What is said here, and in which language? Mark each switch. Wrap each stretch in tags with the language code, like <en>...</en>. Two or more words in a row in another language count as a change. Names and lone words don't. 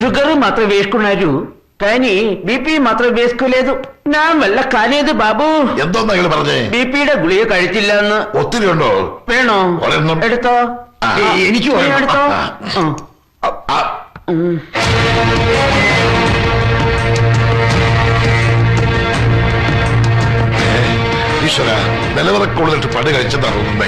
<te>షుగర్ మాత్రం వేసుకున్నారు కానీ బీపీ మాత్రం వేసుకోలేదు. నా వల్ల కాలేదు బాబు.</te> <ml>എന്തോന്നാ പറഞ്ഞേ? ബിപിയുടെ ഗുളിക കഴിച്ചില്ല എന്ന്. ഒത്തിരി ഉണ്ടോ? വേണോ? എടുത്തോ. എനിക്ക് എടുത്തോ. ഈശ്വര, നിലവിളക്കുള്ളിട്ട് പണി കഴിച്ചെന്നാ തോന്നുന്നേ.</ml>